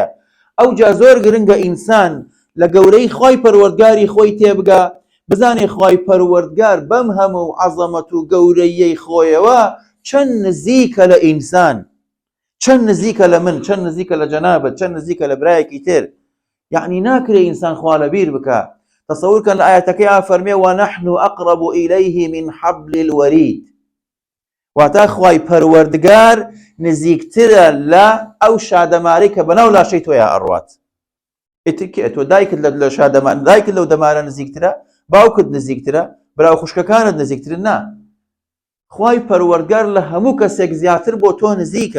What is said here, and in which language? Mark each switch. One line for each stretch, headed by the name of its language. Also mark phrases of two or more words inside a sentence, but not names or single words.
Central Kurdish: ئەوجا زۆر گرنگە ئینسان لە گەورەی خوای پەروەردگاری خۆی تێبگا، بزانێ خوای پەروەردگار بەم هەموو عەزەمەت و گەورەیەی خۆیەوە چەند نزیکە لە ئینسان، چەند نزیکە لە من، چەند نزیکە لە جەنابەت، چەند نزیکە لە برایەکی تر. یعنی ناکرێ ئینسان خوا لەبیر بکە. تەسەوورکەن لە ئایەتەکەی فەرمێ
Arabic: وَنَحْنُ أَقْرَبُ إِلَيْهِ مِنْ حَبْلِ الْوَرِيدِ،
Central Kurdish: واتە خوای پەروەردگار نزیکترە لە ئەو شادەماری کە بەناو لاشەی تۆیە ئەڕوات. تۆ دایکت لە شادەماری، دایکت لەو دەمارە نزیکترە، باوکت نزیکترە، براو خوشکەکانت نزیکترن؟ نا، خوای پەروەردگار لە هەموو کەسێک زیاتر بۆ تۆ نزیکە.